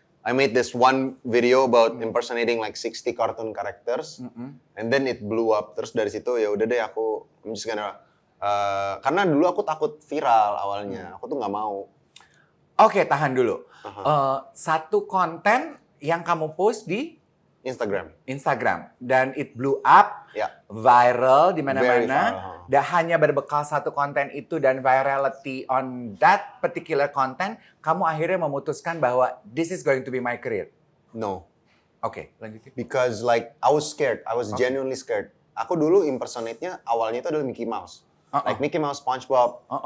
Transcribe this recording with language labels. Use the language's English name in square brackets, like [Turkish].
[English] I made this one video about impersonating like 60 cartoon characters, and then it blew up. [Indonesian] Terus dari situ ya udah deh [English] I'm just gonna [Indonesian] karena dulu aku takut viral awalnya, aku tuh nggak mau. Oke, tahan dulu. Satu konten yang kamu post di Instagram dan [English] it blew up, [Indonesian] Ya. viral di [English] Very [Indonesian] mana-mana. [English] viral. [Indonesian] Dan hanya berbekal satu konten itu dan [English] virality on that particular content, [Indonesian] kamu akhirnya memutuskan bahwa [English] this is going to be my career. No, [Indonesian] Oke, lanjutin. [English] because like I was scared, I was genuinely scared. [Indonesian] Aku dulu impersonate-nya awalnya itu adalah Mickey Mouse, like Mickey Mouse, SpongeBob.